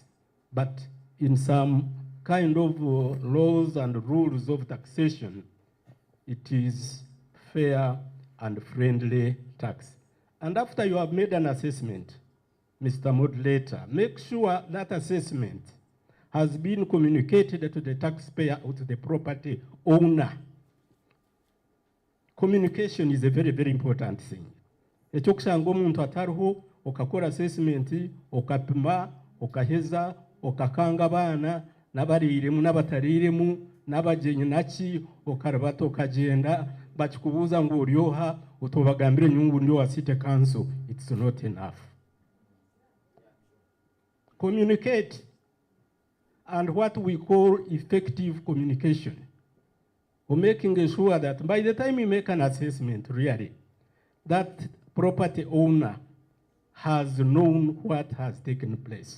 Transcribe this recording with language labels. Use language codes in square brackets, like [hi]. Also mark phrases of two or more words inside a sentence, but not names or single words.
[en] But in some kind of laws and rules of taxation, it is fair and friendly tax. And after you have made an assessment, Mr. Moderator, make sure that assessment has been communicated to the taxpayer or to the property owner. Communication is a very, very important thing. [nyn] Echokushanga omuntu atariho okakora assessment, okapima, okaheza, okakanga abana n'abariremu n'abatariremu n'abagenyi naki okarabata okagenda bakikubuza ngo uryoha utobagambire nyungu ndio wasite council. [en] It's not enough. Communicate, and what we call effective communication, or making sure that by the time you make an assessment, really, that property owner has known what has taken place.